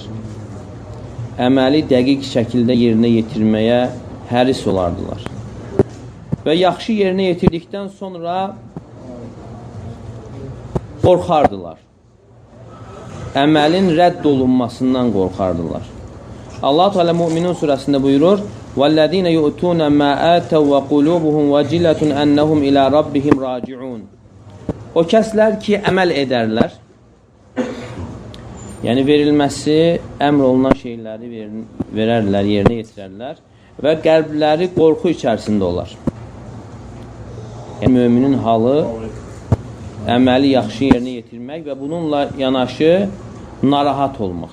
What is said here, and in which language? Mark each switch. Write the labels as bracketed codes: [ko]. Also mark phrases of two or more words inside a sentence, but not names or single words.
[az] Əməli dəqiq şəkildə yerinə yetirməyə həris olardılar. Və yaxşı yerinə yetirdikdən sonra qorxardılar. Əməlin rədd olunmasından qorxardılar. Allah Teala Müminun surəsində buyurur: [ar] وَالَّذِينَ يُؤْتُونَ مَا آتَوْا وَقُلُوبُهُمْ وَجِلَةٌ أَنَّهُمْ إِلَى رَبِّهِمْ رَاجِعُونَ. [az] O kəslər ki, əməl edərlər, yəni verilməsi əmr olunan şeyləri verərlər, yerinə yetirərlər və qəlbləri qorxu içərisində olar. Yəni müminin halı əməli yaxşı yerinə yetirmək və bununla yanaşı narahat olmaq.